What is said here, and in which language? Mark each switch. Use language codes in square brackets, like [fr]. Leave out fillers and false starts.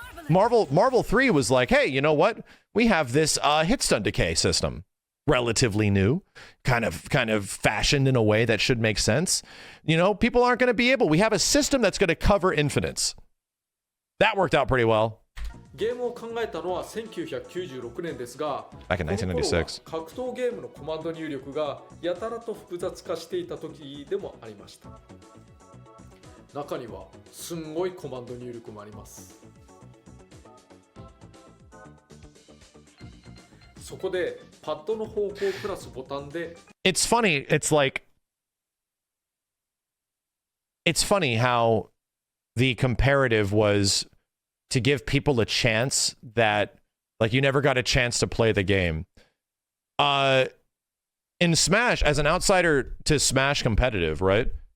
[en] Marvel 3 was like, hey, you know what? We have this hit stun decay system. Relatively new, kind of fashioned in a way that should make sense. You know, people aren't going to be able. We have a system that's going to cover infinites. That worked out pretty well. Back in 1996. [ja] 格闘ゲームのコマンド入力がやたらと複雑化していた時でもありました。中にはすんごいコマンド入力もあります。そこでパッドの方向プラスボタンで [en] It's funny. It's funny how the comparative was to give people a chance that like you never got a chance to play the game. In Smash, as an outsider to Smash competitive, right?